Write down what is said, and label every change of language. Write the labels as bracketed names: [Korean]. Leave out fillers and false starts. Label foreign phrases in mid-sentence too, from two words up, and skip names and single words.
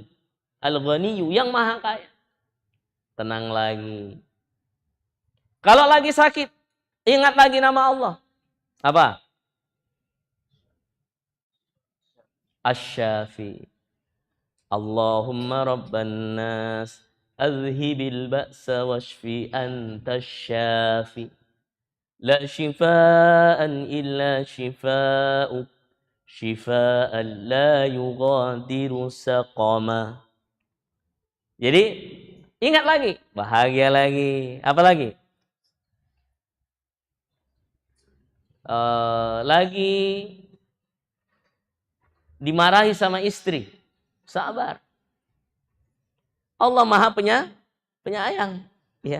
[Indonesian] Al-Ghaniyu, yang maha kaya. Tenang lagi. Kalau lagi sakit, ingat lagi nama Allah. Apa? Asy-Syafi. [Arabic] اللهم رب الناس أذهب البأس واشف أنت الشافي. لا شفاء إلا شفاؤك. شفاء لا يغادر سقما. [Indonesian] Jadi ingat lagi, bahagia lagi. Apa lagi? Lagi dimarahi sama istri, sabar. Allah Maha penyayang. Ya.